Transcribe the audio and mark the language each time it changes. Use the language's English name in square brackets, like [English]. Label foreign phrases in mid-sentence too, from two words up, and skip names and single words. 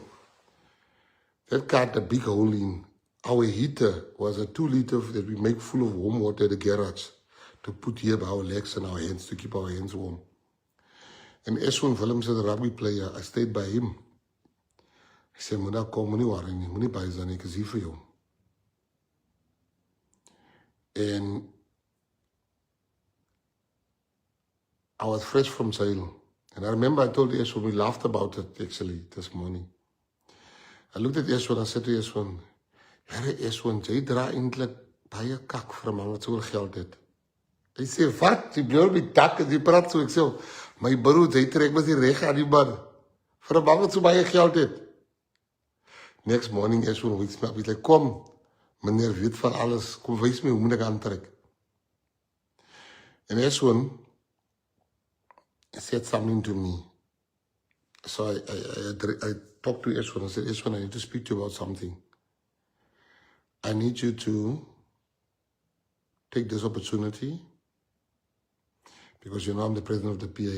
[English] That car had a big hole in. Our heater was a 2-liter that we make full of warm water at the garage to put here by our legs and our hands to keep our hands warm. And Ashwin Willemse, the rugby player, I stayed by him. He said, [Afrikaans] "Muna kom, moenie worry nie, moenie bang wees nie, ek is hier vir jou." [English] And I was fresh from jail. And I remember I told Ashwin, we laughed about it actually this morning. I looked at Ashwin, I said to Ashwin, [Afrikaans] "Here Ashwin, jy dra eintlik baie kak vir 'n man wat soveel geld het." Hy sê, "Wat? Jy bly met dak en jy praat so." Ek sê, "My broer, jy trek mos die reg aan die man vir 'n man wat so baie geld het." [English] Next morning, Ashwin wakes me up. He's like, [Afrikaans] "Kom, meneer weet van alles. Kom wys my hoe moet ek aantrek." [English] And Ashwin said something to me. So I talked to Ashwin. I said, "Ashwin, I need to speak to you about something. I need you to take this opportunity because you know I'm the president of the PA.